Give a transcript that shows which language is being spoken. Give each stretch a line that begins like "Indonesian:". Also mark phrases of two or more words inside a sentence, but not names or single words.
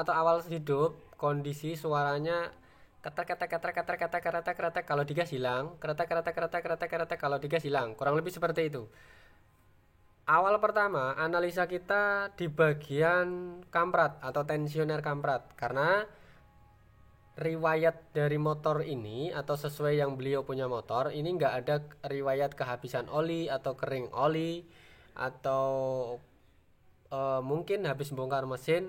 Indonesian: atau awal hidup, kondisi suaranya ketek ketek ketek ketek ketek ketek ketek kalau digas hilang, ketek ketek ketek ketek ketek kalau digas hilang, kurang lebih seperti itu. Awal pertama analisa kita di bagian kamprat atau tensioner kamprat, karena riwayat dari motor ini atau sesuai yang beliau punya motor ini nggak ada riwayat kehabisan oli atau kering oli atau mungkin habis bongkar mesin.